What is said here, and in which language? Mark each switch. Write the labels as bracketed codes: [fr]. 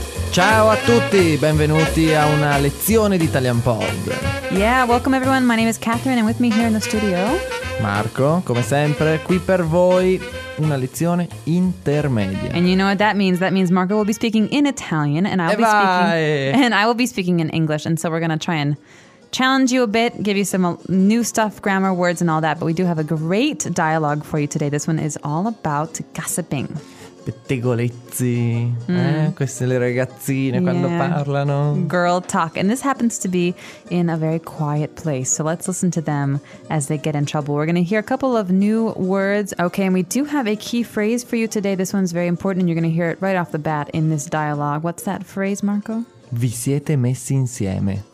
[it] Ciao a tutti, benvenuti a una lezione di Italian Pod. [en] Yeah, welcome everyone, my name is Catherine and with me here in the studio [it] Marco, come sempre, qui per voi una lezione intermedia. [en] And you know what that means? That means Marco will be speaking in Italian and I'll be speaking in English. And so we're gonna try and challenge you a bit, give you some new stuff, grammar, words and all that. But we do have a great dialogue for you today. This one is all about gossiping. [it] Pettegolezzi, queste le ragazzine quando parlano. [en] Girl talk. And this happens to be in a very quiet place. So let's listen to them as they get in trouble. We're going to hear a couple of new words. Okay, and we do have a key phrase for you today. This one's very important and you're going to hear it right off the bat in this dialogue. What's that phrase, Marco? [it] Vi siete messi insieme.